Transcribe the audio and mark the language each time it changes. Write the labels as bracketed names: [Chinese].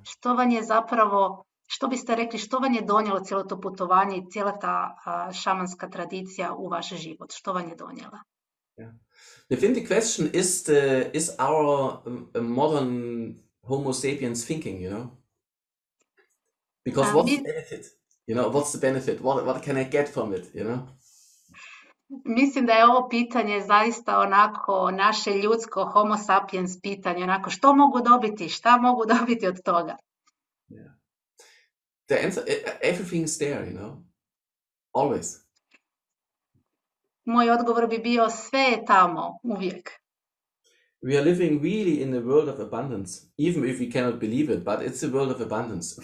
[Croatian] Što vam je zapravo, što biste rekli, što vam je donijelo cijelo to putovanje i cijela ta šamanska tradicija u vaš život? Što vam je donijela? Yeah. [English] I think the question is our modern Homo sapiens thinking, you know? Because what's the benefit? You know, what's the benefit? What can I get from it, you know? [Croatian] Mislim da je ovo pitanje zaista onako naše ljudsko homo sapiens pitanje, onako što mogu dobiti, šta mogu dobiti od toga? Yeah. [English] The answer, everything's there, you know, always. [Croatian] Moj odgovor bi bio sve je tamo, uvijek. [English] We are living really in a world of abundance, even if we cannot believe it, but it's a world of abundance.